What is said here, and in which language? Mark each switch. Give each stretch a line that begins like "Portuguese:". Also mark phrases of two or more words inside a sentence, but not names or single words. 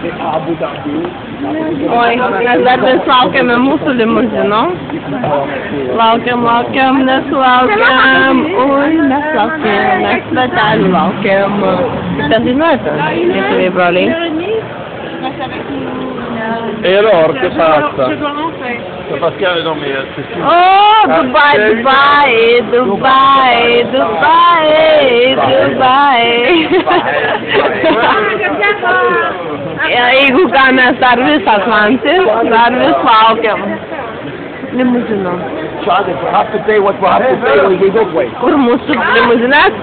Lithuanian: Oi, mes dar vis laukiame mūsų limuzino. Laukiam, nesulaukiam. Oi, mes laukiam, mes svetelių laukiam. Kaip ten dainuojate, lietuviai broliai?
French: Et alors,
Italian: che passa?
French: Pascal, non mais c'est sûr.
Lithuanian: Oh, Jeigu ką, mes dar vis Atlantis, dar vis laukiam. Limuzino. Kur mūsų limuzinas?